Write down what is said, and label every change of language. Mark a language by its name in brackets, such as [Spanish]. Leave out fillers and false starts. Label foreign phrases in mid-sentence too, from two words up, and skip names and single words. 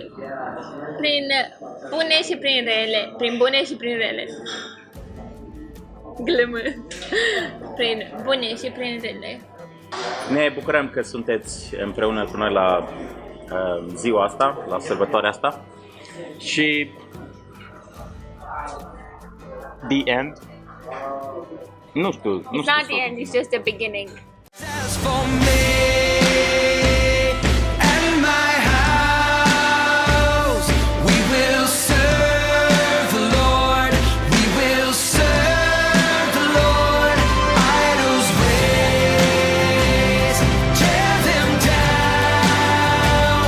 [Romanian] Prin bune și prin rele. Prin bune și prin rele. Glumă. Prin bune și prin rele. Ne bucurăm că sunteți împreună cu noi la ziua asta, la sărbătoarea asta. Și... [English] The end. [Romanian] Nu știu, nu știu. [English] It's not the end, it's just the beginning. As for me and my house, we will serve the Lord. We will serve the Lord. Idols raise, tear them down.